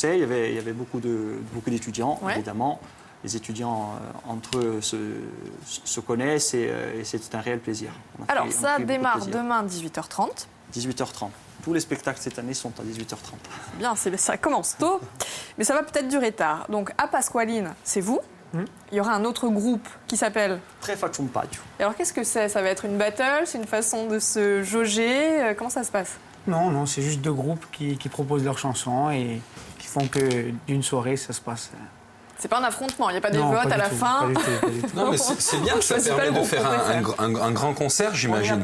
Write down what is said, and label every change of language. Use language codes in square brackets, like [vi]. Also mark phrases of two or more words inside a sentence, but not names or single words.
[fr] Il y avait beaucoup d'étudiants, évidemment. Les étudiants entre eux se connaissent et c'est un réel plaisir. Alors, ça démarre demain 18h30. 18h30. Tous les spectacles cette année sont à 18h30. Bien, ça commence tôt, mais ça va peut-être durer tard. Donc, à Pasqualine, c'est vous. Il y aura un autre groupe qui s'appelle Tre faccio un paio. Alors, qu'est-ce que c'est? Ça va être une battle? C'est une façon de se jauger? Comment ça se passe? Non, c'est juste deux groupes qui proposent leurs chansons et qui font que d'une soirée, ça se passe. C'est pas un affrontement, il n'y a pas des votes à la fin. Pas du tout. Non, mais c'est bien que ça permet de faire un grand concert, j'imagine.